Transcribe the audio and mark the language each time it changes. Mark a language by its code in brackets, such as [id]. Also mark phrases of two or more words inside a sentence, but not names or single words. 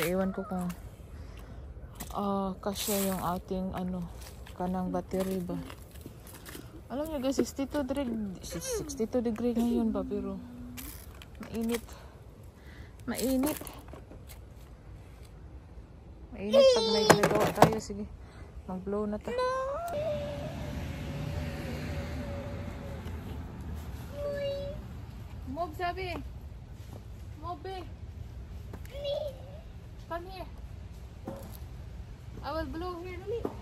[tl] Ewan ko kung kasya yung ating kanang battery ba. Alam nyo guys, 62 degree ngayon ba, pero mainit pag may ginagawa tayo. Sige, mag-blow na to. Move, sabi. [en] Move, eh. Come here. I will blow here, [tl] dali.